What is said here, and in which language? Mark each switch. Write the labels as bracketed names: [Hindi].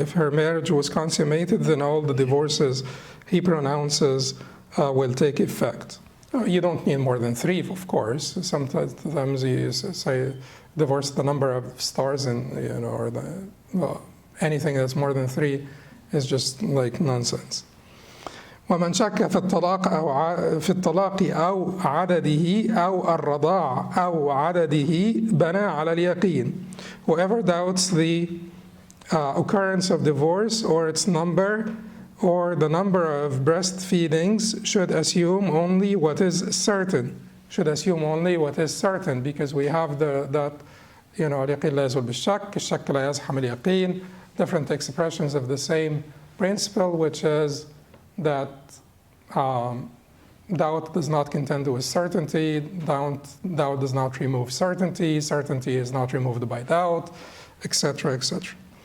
[English] If her marriage was consummated, then all the divorces he pronounces will take effect. You don't need more than 3, of course. Sometimes you say divorce the number of stars in, or anything that's more than 3 is just like nonsense. [Arabic] ومن شك في الطلاق أو عدده أو الرضاع أو عدده بنى على اليقين. [English] Whoever doubts the occurrence of divorce or its number or the number of breastfeedings should assume only what is certain. Should assume only what is certain, because we have that, [Arabic] اليقين لا يزول بالشك, الشك لا يزحم اليقين, [English] different expressions of the same principle, which is that doubt does not contend with certainty, doubt does not remove certainty, certainty is not removed by doubt, etc., etc.